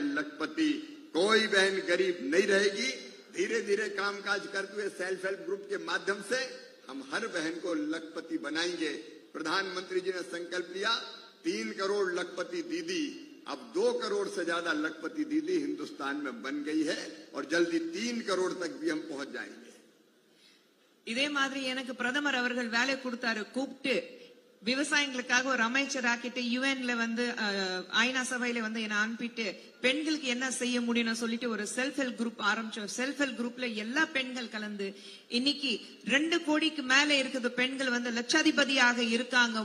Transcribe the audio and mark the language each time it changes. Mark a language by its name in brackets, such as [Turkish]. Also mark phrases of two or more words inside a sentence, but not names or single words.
[Hindi] लखपति, कोई बहन गरीब नहीं रहेगी। धीरे धीरे कामकाज करते हुए [English] self help group [Hindi] के माध्यम से हम हर बहन को लखपति बनाएंगे। प्रधानमंत्री जी ने संकल्प लिया 3 करोड़ लखपति दीदी अब 2 करोड़ से ज्यादा लखपति दीदी हिंदुस्तान में बन गई है और जल्दी 3 करोड़ तक भी हम पहुंच जाएंगे. [Tamil] இதே மாதிரி எனக்கு பிரதமர் அவர்கள் வேலை கொடுத்தாரு, கூப்பிட்டு விவசாயிகளுக்காக ஒரு அமைச்சர் ஆக்கிட்டு யுஎன்ல வந்து ஐநா சபையில வந்து என்ன அனுப்பிட்டு பெண்களுக்கு என்ன செய்ய முடியும்னு சொல்லிட்டு ஒரு [English] self help group [Tamil] ஆரம்பிச்சோம். [English] self help group [Tamil] எல்லா பெண்கள் கலந்து இன்னைக்கு 2 கோடிக்கு மேல இருக்குது பெண்கள் வந்து லட்சாதிபதியாக இருக்காங்க.